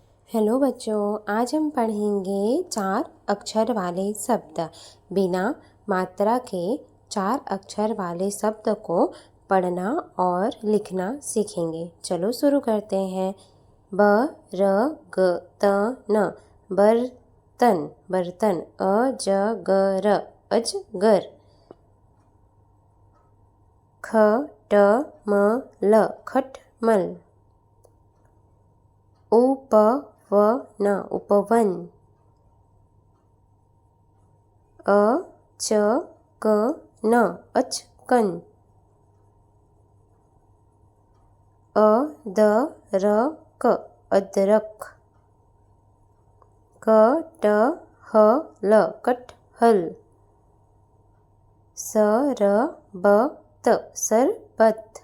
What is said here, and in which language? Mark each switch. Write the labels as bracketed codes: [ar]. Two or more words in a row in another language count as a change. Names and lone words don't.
[hi] हेलो बच्चों, आज हम पढ़ेंगे 4 अक्षर वाले शब्द। बिना मात्रा के 4 अक्षर वाले शब्द को पढ़ना और लिखना सीखेंगे। चलो शुरू करते हैं। ब र ग त न बर्तन बर्तन। अजगर अजगर। ख ट म ल खटमल। उपवन उपवन। अचकन अचकन। अदरक अदरक। कटहल कटहल। सरबत सरबत।